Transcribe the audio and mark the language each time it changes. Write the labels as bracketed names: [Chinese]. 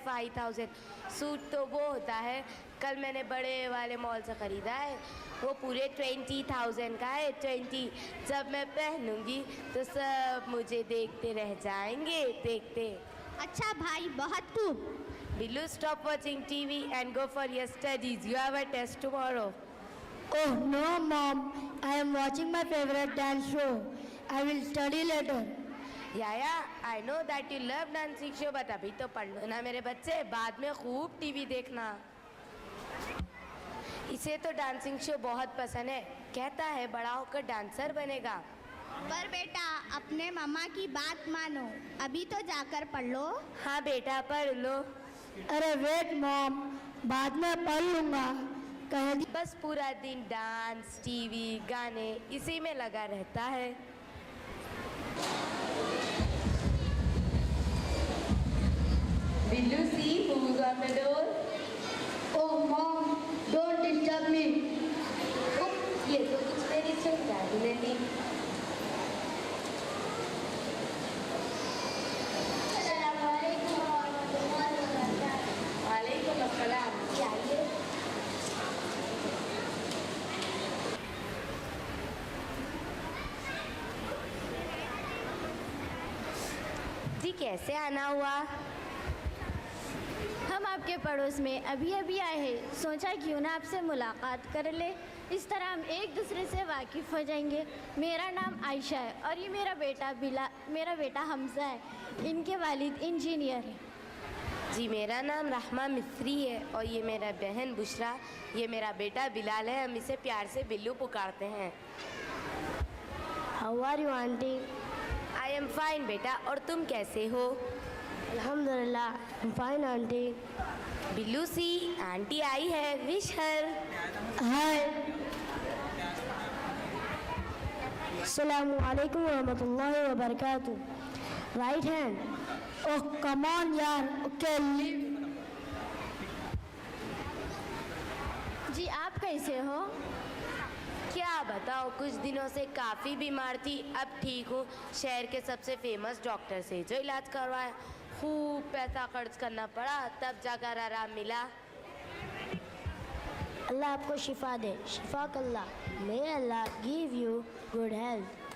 [Hindi] 5000 suit तो वो होता है, कल मैंने बड़े वाले मॉल से ख़रीदा है, वो पूरे 20,000 का है। 20 जब मैं पहनूंगी तो सब मुझे देखते रह जाएंगे, देखते। अच्छा भाई, बहुत खूब। [English] Billu, stop watching TV and go for your studies, you have a test tomorrow. Oh no, Mom. I am watching my favorite dance show. I will study later. Yeah I know that you love dancing show, but [Hindi] अभी तो पढ़ लो ना मेरे बच्चे, बाद में खूब टीवी देखना। इसे तो डांसिंग शो बहुत पसंद है, कहता है बड़ा होकर डांसर बनेगा। पर बेटा, अपने मम्मा की बात मानो, अभी तो जाकर पढ़ लो। हाँ बेटा, पढ़ लो। अरे [English] wait mom, [Hindi] बाद में पढ़ लूँगा। बस पूरा दिन डांस, टीवी, गाने, इसी में लगा रहता है। [English] Billu, see who's on the door? Oh mom, don't disturb me. [Hindi] ये तो कुछ मेरी चिंता ही नहीं। वालेकुम अस्सलाम। जी कैसे आना हुआ? हम आपके पड़ोस में अभी अभी आए हैं, सोचा क्यों ना आपसे मुलाकात कर ले, इस तरह हम एक दूसरे से वाकिफ़ हो जाएंगे। मेरा नाम आयशा है और ये मेरा बेटा हमजा है, इनके वालिद इंजीनियर हैं। जी मेरा नाम रहमा मिस्री है और ये मेरा बहन बुशरा, ये मेरा बेटा बिलाल है, हम इसे प्यार से बिल्लू पुकारते हैं। [English] How are you auntie? I am fine [Hindi] बेटा, और तुम कैसे हो? [English] अल्हम्दुलिल्लाह, I'm fine auntie. [Hindi] Billu, C aunty आई है, wish हर। [English] Hi. [Arabic] Assalamu alaikum wa rahmatullahi wa barakatuh. [English] Right hand. Oh come on यार, okay leave. [Hindi] जी आप कैसे हो? क्या बताओ, कुछ दिनों से काफ़ी बीमार थी, अब ठीक हूँ। शहर के सबसे फेमस डॉक्टर से जो इलाज करवाया, खूब पैसा खर्च करना पड़ा, तब जाकर आराम मिला। अल्लाह आपको शिफा दे, शिफा कल्ला। [English] May Allah give you good health.